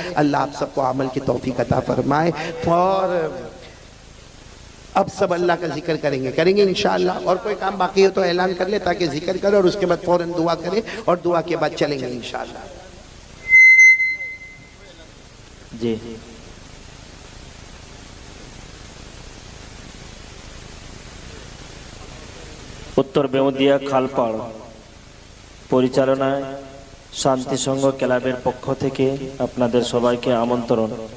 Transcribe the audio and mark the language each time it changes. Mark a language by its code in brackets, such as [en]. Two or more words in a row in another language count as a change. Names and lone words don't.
[ur] اللہ آپ سب کو عمل کی توفیق عطا فرمائے. اور اب سب اللہ کا ذکر کریں گے انشاءاللہ. اور کوئی کام باقی ہو تو اعلان کر لے تاکہ ذکر کرے, اور اس کے بعد فوراً دعا کریں, اور دعا کے بعد چلیں گے انشاءاللہ. [bn] جی উত্তর বেউদিয়া খালপাড় পরিচালনায় শান্তি সংঘ ক্লাবের পক্ষ থেকে আপনাদের সবাইকে আমন্ত্রণ.